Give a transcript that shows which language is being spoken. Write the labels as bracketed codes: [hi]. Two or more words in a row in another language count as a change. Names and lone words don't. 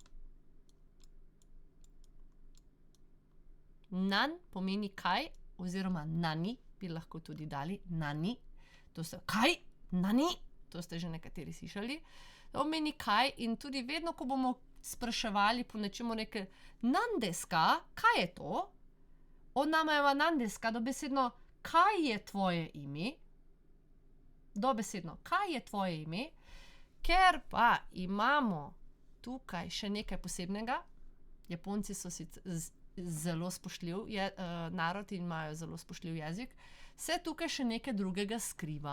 [sl] Nan pomeni kaj, oziroma nani, bi lahko tudi dali, nani. To ste, kaj? Nani? To ste že nekateri slišali. To pomeni kaj in tudi vedno, ko bomo spraševali po nečemu rekli, [ja] 何ですか? [sl] Kaj je to? [ja] お名前は何ですか? [sl] Dobesedno, kaj je tvoje ime? Dobesedno, kaj je tvoje ime? Ker pa imamo tukaj še nekaj posebnega, Japonci so zelo spoštljiv narod in imajo zelo spoštljiv jezik, se tukaj še nekaj drugega skriva.